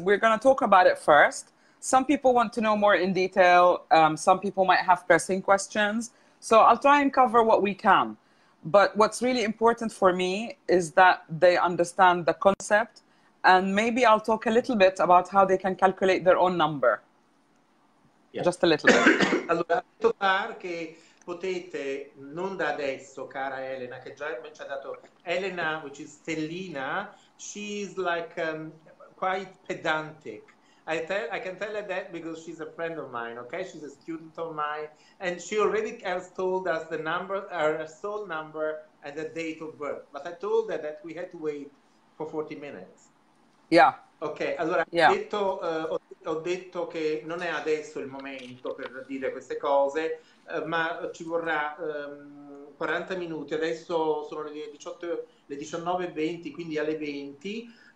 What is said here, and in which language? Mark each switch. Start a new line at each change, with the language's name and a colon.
English: We're going to talk about it first. Some people want to know more in detail. Some people might have pressing questions. So I'll try and cover what we can. But what's really important for me is that they understand the concept. And maybe I'll talk a little bit about how they can calculate their own number. Yeah. Just a little bit.
Italian: Allora, che potete, non da adesso, cara Elena, che già ci ha dato Elena,
English: which is Stellina, she's like quite pedantic. I can tell her that because she's a friend of mine, okay? She's a student of mine, and she already has told us the number, her soul number, and the date of birth. But I told her that we had to wait for 40 minutes. Yeah.
Italian: Ok, allora ho detto che non è adesso il momento per dire queste cose, ma ci vorrà 40 minuti. Adesso sono le 19:20, quindi alle 20.